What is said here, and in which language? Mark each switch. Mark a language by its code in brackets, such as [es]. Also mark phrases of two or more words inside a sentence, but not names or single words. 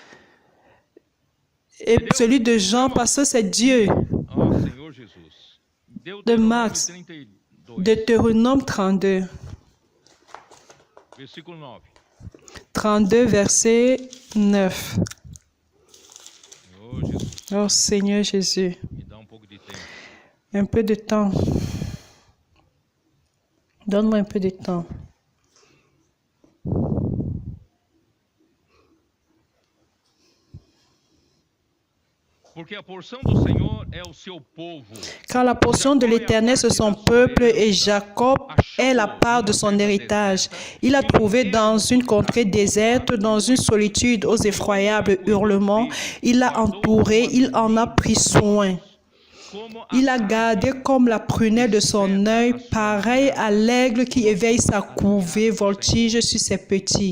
[fr] Et celui de Jean parce que c'est Dieu. De Marc, Deutéronome 32. 32, verset 9. Oh Seigneur Jésus, [pt] Me dá pouco de tempo. [fr] un peu de temps. Donne-moi un peu de temps. [pt] Porque a porção do Senhor é o seu povo. [fr] Car la portion de l'Éternel, c'est son peuple, et Jacob est la part de son héritage. Il a trouvé dans une contrée déserte, dans une solitude aux effroyables hurlements. Il l'a entouré, il en a pris soin. Il a gardé comme la prunelle de son œil, pareil à l'aigle qui éveille sa couvée, voltige sur ses petits.